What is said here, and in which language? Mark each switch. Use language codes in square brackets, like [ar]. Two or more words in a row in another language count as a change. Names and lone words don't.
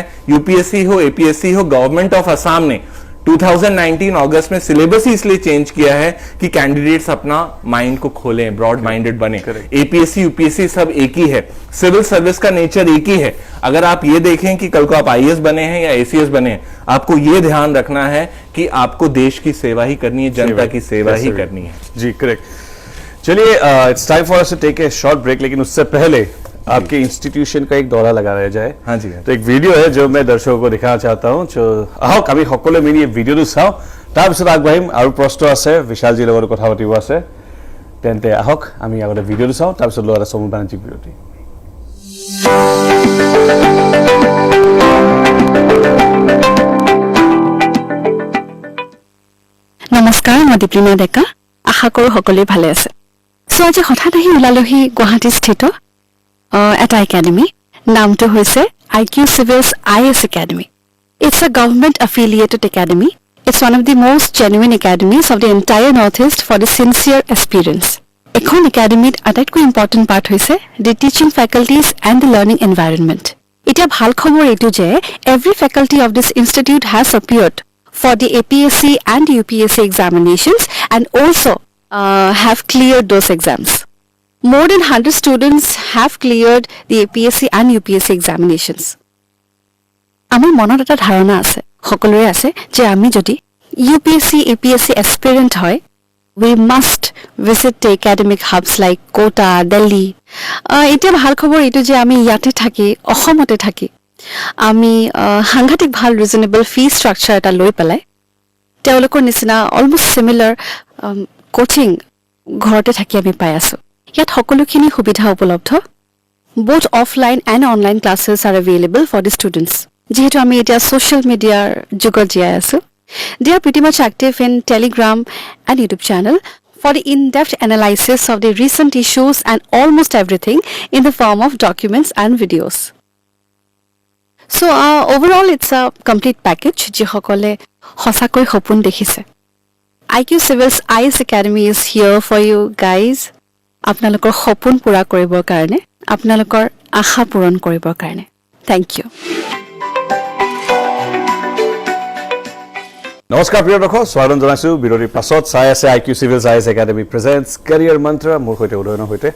[hi] यूपीएससी हो, एपीएससी हो, गवर्नमेंट ऑफ असम ने 2019 अगस्त में सिलेबस ही इसलिए चेंज किया है कि कैंडिडेट्स अपना माइंड को खोलें, [en] broad minded [hi] बने। एपीएससी यूपीएससी सब एक ही है, [en] civil service [hi] का नेचर एक ही है। अगर आप ये देखें कि कल को आप आईएएस बने हैं या एसीएस बने हैं, आपको ये ध्यान रखना है कि आपको देश की सेवा ही करनी है, जनता की सेवा ही करनी है। जी करेक्ट। चलिए [en] It's time for us to take a short break, [hi] लेकिन उससे पहले आपके इंस्टीट्यूशन का एक दौरा लगा रह जाए। हाँ जी। तो एक वीडियो है जो मैं दर्शकों को दिखाना चाहता हूँ, जो [as] আহক আমি সকলোৱে মিলি এই ভিডিঅ'টো চাওঁ, তাৰপিছত আগবাঢ়িম। আৰু প্ৰশ্ন আছে, বিশালজীৰ লগত কথা পাতিব আছে, তেন্তে আহক আমি আগতে ভিডিঅ'টো চাওঁ, তাৰপিছত লোৱা এটা চমু বাণিজ্যিক বিৰতি। নমস্কাৰ, মই দীপলিনা ডেকা। আশা কৰোঁ সকলোৱে ভালে আছে। চ' আজি হঠাৎ আহি ওলালোহি গুৱাহাটীস্থিত এটা একাডেমি, নামটো হৈছে IQ Civils IAS Academy. [en] It's a government affiliated academy. It's one of the most genuine academies of the entire Northeast for the sincere aspirants. [as] এখন একাডেমিত আটাইতকৈ [en] important part [as] হৈছে [en] the teaching faculties and the learning environment. [as] এতিয়া ভাল খবৰ এইটো যে [en] every faculty of this institute has appeared for the APSC and UPSC examinations and also have cleared those exams. More than 100 students have cleared the APSC and UPSC examinations. [as] আমাৰ মনত এটা ধাৰণা আছে, সকলোৰে আছে, যে আমি যদি UPSC APSC aspirant হয়, [en] we must visit the academic hubs like Kota, Delhi. [as] এতিয়া ভাল খবৰ এইটো যে আমি ইয়াতে থাকি, অসমতে থাকি আমি সাংঘাতিক ভাল [en] reasonable fee structure [as] এটা লৈ পেলাই তেওঁলোকৰ নিচিনা [en] almost similar coaching [as] ঘৰতে থাকি আমি পাই আছোঁ। ইয়াত সকলোখিনি সুবিধা উপলব্ধ। [en] both offline and online classes are available for the students. [as] যেহেতু আমি এতিয়া [en] social media [as] যুগত জীয়াই আছোঁ, [en] they are pretty much active in Telegram and YouTube channel for the in-depth analysis of the recent issues and almost everything in the form of documents and videos. So overall it's a complete package [as] যিসকলে সঁচাকৈ সপোন দেখিছে। [en] IQ Civils IAS Academy is here for you guys. [as] আপোনালোকৰ সপোন পূৰা কৰিবৰ কাৰণে, আপোনালোকৰ আশা পূৰণ কৰিবৰ কাৰণে। [en] Thank you. [as] নমস্কাৰ প্ৰিয় দৰ্শক, স্বাগতম জনাইছোঁ বিৰতিৰ পাছত। চাই আছে IQ Civils IAS Academy presents Career Mantra, মোৰ সৈতে উদয়নৰ সৈতে।